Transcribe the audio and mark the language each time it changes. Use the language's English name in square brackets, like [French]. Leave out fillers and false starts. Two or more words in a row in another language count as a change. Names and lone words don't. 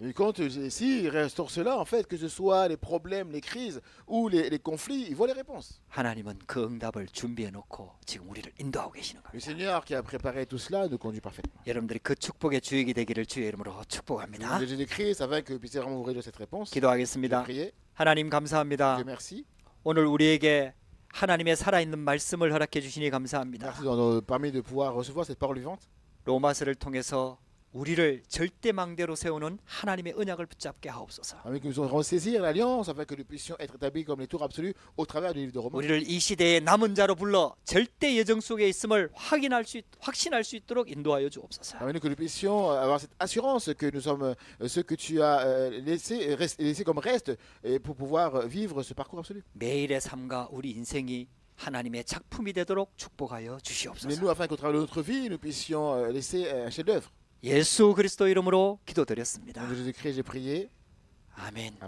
[French] Mais quand s'ils restaurent cela, en fait, que ce soit les problèmes, les crises ou les conflits, ils voient les réponses. [Korean] 하나님은 그 응답을 준비해 놓고 지금 우리를 인도하고 계시는 [French] Le [Korean] 겁니다. [French] Seigneur qui a préparé tout cela nous conduit parfaitement. [Korean] 여러분들이 그 축복의 주역이 되기를 주의 이름으로 [French] Au nom [Korean] 축복합니다. [French] de Jésus-Christ, afin que vous puissiez vraiment vous réjouir de cette réponse. [Korean] 기도하겠습니다. [French] Priez. [Korean] 하나님 감사합니다. [French] Dieu merci. [Korean] 오늘 우리에게 하나님의 살아있는 말씀을 허락해 주시니 감사합니다. [French] Merci d'avoir nous permis de pouvoir recevoir cette parole vivante. [Korean] 로마서를 통해서 우리를 절대망대로 세우는 하나님의 언약을 붙잡게 하옵소서. [French] Afin que nous puissions saisir l'alliance, afin que nous puissions être établis comme les tours absolus au travers du livre de Romains. [Korean] 우리를 이 시대의 남은 자로 불러 절대 예정 속에 있음을 확신할 수 있도록 인도하여 주옵소서. [French] Afin que nous puissions avoir cette assurance que nous sommes ceux que tu as laissés comme reste et pour pouvoir vivre ce parcours absolu. [Korean] 매일의 삶과 우리 인생이 하나님의 작품이 되도록 축복하여 [French] Mais [Korean] 주시옵소서. [French] nous, afin qu'au travers de notre vie, nous puissions laisser un chef-d'œuvre. [Korean] 예수 그리스도 이름으로 [French] Au nom [Korean] 기도드렸습니다. [French] de Jésus-Christ, j'ai prié. [Korean] 아멘.